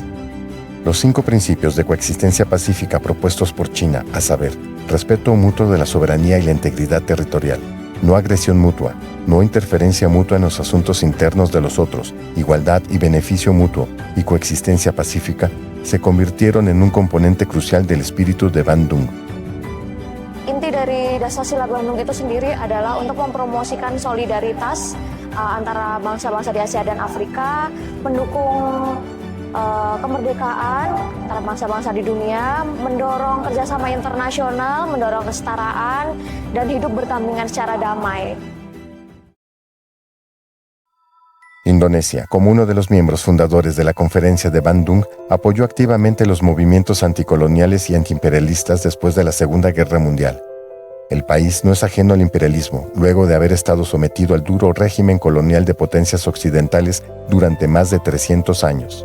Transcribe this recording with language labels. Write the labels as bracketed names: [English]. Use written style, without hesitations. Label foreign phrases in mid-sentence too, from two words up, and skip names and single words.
[Spanish] Los 5 principios de coexistencia pacífica propuestos por China, a saber, respeto mutuo de la soberanía y la integridad territorial, no agresión mutua, no interferencia mutua en los asuntos internos de los otros, igualdad y beneficio mutuo y coexistencia pacífica, se convirtieron en un componente crucial del espíritu de Bandung. [Indonesian] Inti dari Dasar Sila Bandung itu sendiri adalah untuk mempromosikan solidaritas antara bangsa-bangsa di Asia dan Afrika, mendukung kemerdekaan antara bangsa-bangsa di dunia, mendorong kerjasama internasional, mendorong kesetaraan, dan hidup berdampingan secara damai. [Spanish] Indonesia, como uno de los miembros fundadores de la conferencia de Bandung, apoyó activamente los movimientos anticoloniales y antiimperialistas después de la Segunda Guerra Mundial. El país no es ajeno al imperialismo, luego de haber estado sometido al duro régimen colonial de potencias occidentales durante más de 300 años.